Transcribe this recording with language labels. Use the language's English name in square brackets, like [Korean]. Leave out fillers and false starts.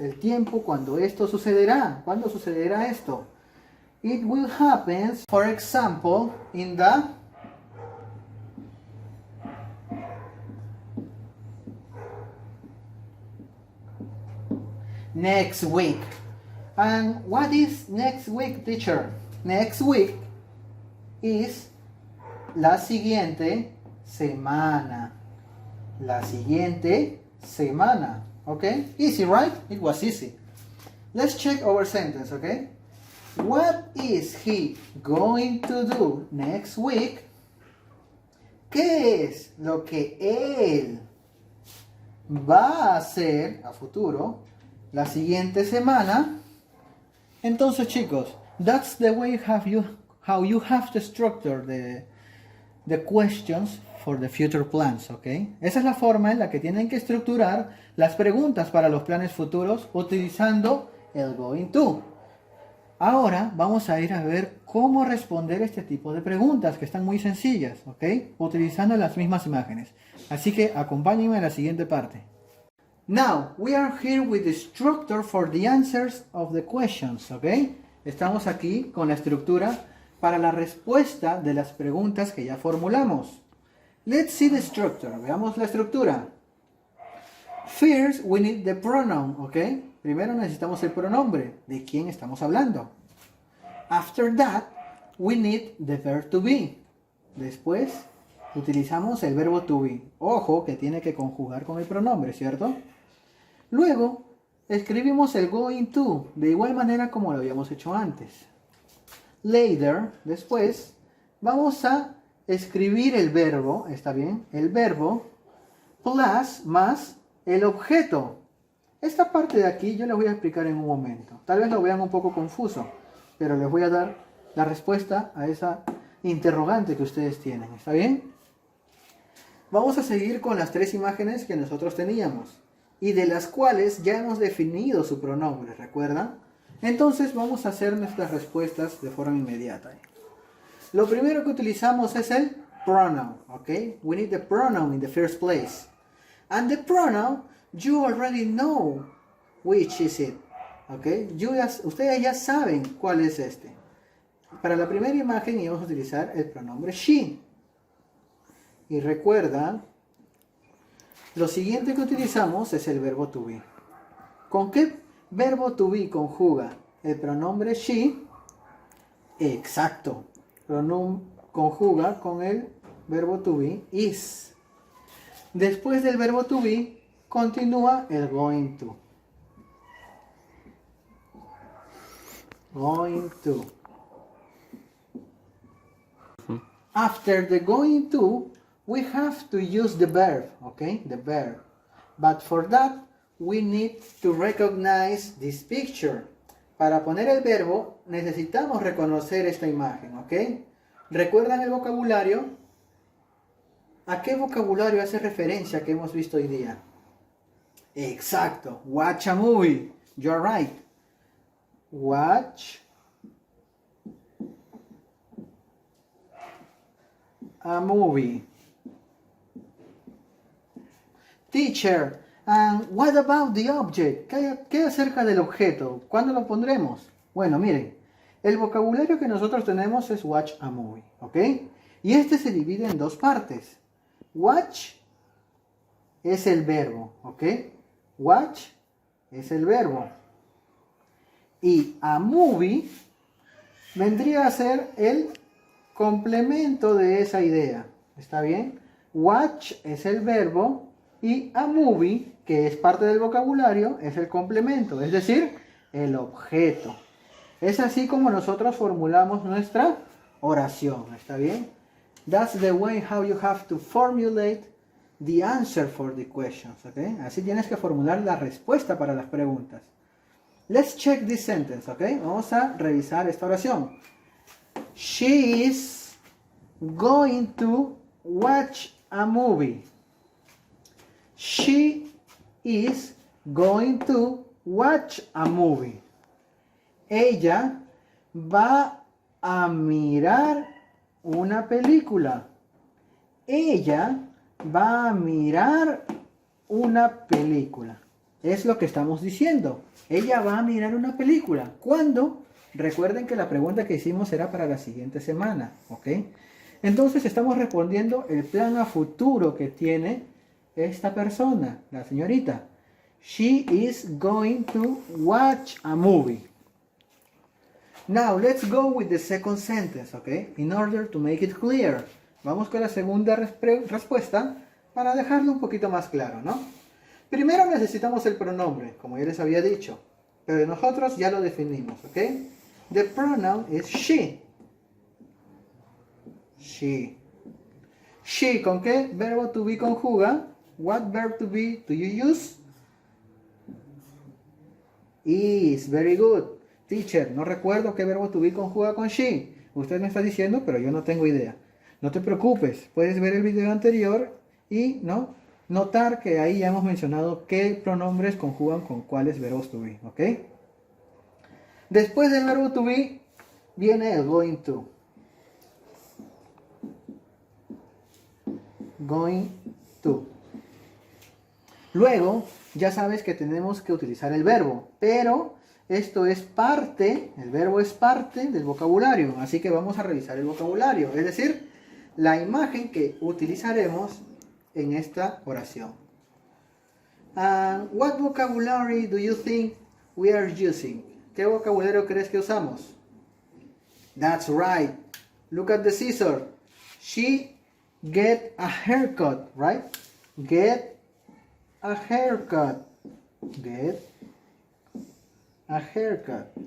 [Spanish] El tiempo cuando esto sucederá. ¿Cuándo sucederá esto? [English] It will happen, for example, in the next week. And what is next week, teacher? Next week is [Spanish] la siguiente semana. La siguiente semana. [English] Okay? Easy, right? It was easy. Let's check our sentence, okay? What is he going to do next week? [Spanish] ¿Qué es lo que él va a hacer a futuro la siguiente semana? Entonces, chicos, [English] that's the way how you have to structure the questions for the future plans, ¿ok? [Spanish] Esa es la forma en la que tienen que estructurar las preguntas para los planes futuros utilizando el going to. Ahora vamos a ir a ver cómo responder este tipo de preguntas que están muy sencillas, ¿ok? Utilizando las mismas imágenes. Así que acompáñenme a la siguiente parte. [English] Now, we are here with the structure for the answers of the questions, ¿ok? [Spanish] Estamos aquí con la estructura para la respuesta de las preguntas que ya formulamos. [English] Let's see the structure. [Spanish] Veamos la estructura. [English] First, we need the pronoun, ¿ok? [Spanish] Primero necesitamos el pronombre. ¿De quién estamos hablando? [English] After that, we need the verb to be. [Spanish] Después, utilizamos el verbo to be. Ojo, que tiene que conjugar con el pronombre, ¿cierto? Luego, escribimos el going to, de igual manera como lo habíamos hecho antes. Later, después, vamos a escribir el verbo, ¿está bien? El verbo, plus, más el objeto. Esta parte de aquí yo les voy a explicar en un momento. Tal vez lo vean un poco confuso, pero les voy a dar la respuesta a esa interrogante que ustedes tienen, ¿está bien? Vamos a seguir con las tres imágenes que nosotros teníamos y de las cuales ya hemos definido su pronombre, ¿recuerdan? Entonces vamos a hacer nuestras respuestas de forma inmediata. Lo primero que utilizamos es el pronoun, ¿ok? [English] We need the pronoun in the first place. And the pronoun, you already know which is it, ¿ok? [Spanish] Ustedes ya saben cuál es este. Para la primera imagen íbamos a utilizar el pronombre she. Y recuerda, lo siguiente que utilizamos es el verbo to be. ¿Con qué verbo to be conjuga el pronombre she? Exacto. Conjuga con el verbo to be is. Después del verbo to be, continúa el going to. [English] Going to. After the going to, we have to use the verb, okay? The verb. But for that, we need to recognize this picture. [Spanish] Para poner el verbo, necesitamos reconocer esta imagen, ¿ok? ¿Recuerdan el vocabulario? ¿A qué vocabulario hace referencia que hemos visto hoy día? [English] Exacto. Watch a movie. You're right. Watch a movie. Teacher, and what about the object? [Spanish] ¿Qué acerca del objeto? ¿Cuándo lo pondremos? Bueno, miren, el vocabulario que nosotros tenemos es watch a movie, ¿ok? Y este se divide en dos partes. Watch es el verbo, ¿ok? Watch es el verbo. Y a movie vendría a ser el complemento de esa idea. ¿Está bien? Watch es el verbo y a movie, que es parte del vocabulario, es el complemento, es decir, el objeto. Es así como nosotros formulamos nuestra oración. ¿Está bien? [English] That's the way how you have to formulate the answer for the questions. ¿Okay? [Spanish] Así tienes que formular la respuesta para las preguntas. [English] Let's check this sentence. ¿Okay? [Spanish] Vamos a revisar esta oración. [English] She is going to watch a movie. She is going to watch a movie. [Spanish] Ella va a mirar una película. Ella va a mirar una película. Es lo que estamos diciendo. Ella va a mirar una película. ¿Cuándo? Recuerden que la pregunta que hicimos era para la siguiente semana. ¿Ok? Entonces estamos respondiendo el plan a futuro que tiene esta persona, la señorita. [English] She is going to watch a movie. Now, let's go with the second sentence, okay? In order to make it clear. [Spanish] Vamos con la segunda respuesta para dejarlo un poquito más claro, ¿no? Primero necesitamos el pronombre, como ya les había dicho. Pero nosotros ya lo definimos, ¿ok? [English] The pronoun is she. [Spanish] She. She, ¿con qué verbo to be conjuga? [English] What verb to be do you use? Is. Very good. [Spanish] Teacher, no recuerdo qué verbo to be conjuga con she. Usted me está diciendo, pero yo no tengo idea. No te preocupes, puedes ver el video anterior y ¿no? Notar que ahí ya hemos mencionado qué pronombres conjugan con cuáles verbos to be, ¿ok? Después del verbo to be viene el going to. Going to. Luego, ya sabes que tenemos que utilizar el verbo, pero esto es parte, el verbo es parte del vocabulario, así que vamos a revisar el vocabulario, es decir, la imagen que utilizaremos en esta oración. [English] What vocabulary do you think we are using? [Spanish] ¿Qué vocabulario crees que usamos? [English] That's right. Look at the scissor. She get a haircut, right? Get a haircut. Get a haircut.